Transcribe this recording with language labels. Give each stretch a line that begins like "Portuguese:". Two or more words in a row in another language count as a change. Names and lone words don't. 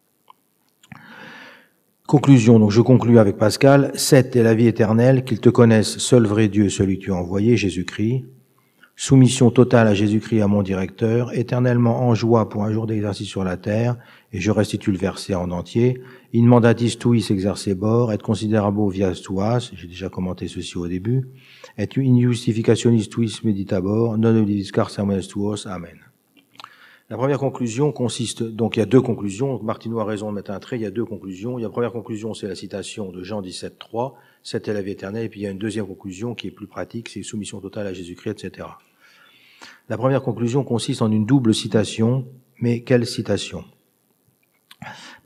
French: Conclusion, donc je conclus avec Pascal. 7 est la vie éternelle, qu'ils te connaissent, seul vrai Dieu, celui que tu as envoyé, Jésus-Christ. Soumission totale à Jésus-Christ, à mon directeur, éternellement en joie pour un jour d'exercice sur la terre, et je restitue le verset en entier.
Latin: In mandatis tuis exercebor, et considerabo vias tuas,
French: j'ai déjà commenté ceci au début,
Latin: et in justificationis tuis meditabor, non obliviscar sermones tuos, amen.
French: La première conclusion consiste, donc il y a deux conclusions, Martineau a raison de mettre un trait, il y a deux conclusions. La première conclusion, c'est la citation de Jean 17.3, 7 est la vie éternelle, et puis il y a une deuxième conclusion qui est plus pratique, c'est soumission totale à Jésus-Christ, etc. La première conclusion consiste en une double citation, mais quelle citation?